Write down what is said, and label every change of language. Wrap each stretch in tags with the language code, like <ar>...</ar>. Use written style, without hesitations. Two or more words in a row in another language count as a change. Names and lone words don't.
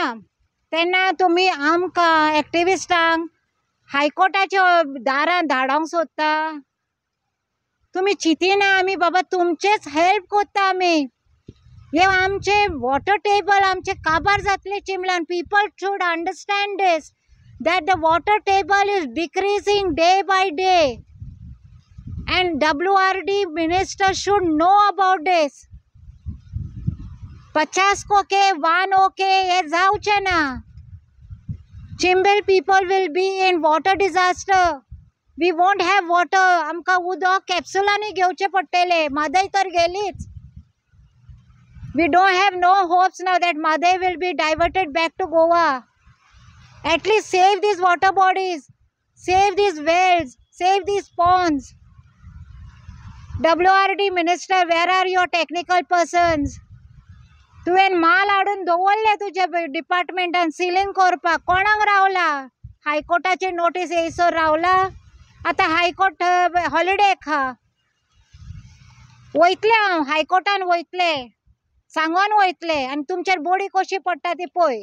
<kok>तेन्ना तुमी आमकां एक्टिविस्टांक हायकोर्टाच्या दारां धाडोंक सोदता? तुमी चिंतिना आमी बाबा तुमचेच हेल्प कोत्ता आमी. हे आमचे वॉटर टेबल आमचे काबार जातले चिंबलान.</kok> <en>people should understand this that the water table is decreasing day by day, and WRD minister should know about this.</en> <kok>50 खोके 1 ओके हे जावचे ना.</kok> <en>Chimbel people will be in water disaster. We won't have water.</en> <kok>आमकां उदक कॅप्सुलांनी घेवचे पडटले. म्हादय तर गेलीच.</kok> <en>We don't have no hopes now that Madai will be diverted back to Goa. At least save these water bodies, save these wells, save these ponds. WRD minister, where are your technical persons?</en> <kok>तुवें माल हाडून दवरले तुज्या डिपार्टमेंटान सिलींग करपाक. कोणाक रावला? हायकोर्टाचे नोटीस येयसर रावला? आतां हायकोर्ट हॉलिडे खा. वयतलें हांव हायकोर्टान वयतले, सांगोन वयतले आनी तुमचेर बोडी कशी पडटा ती पळय.</kok>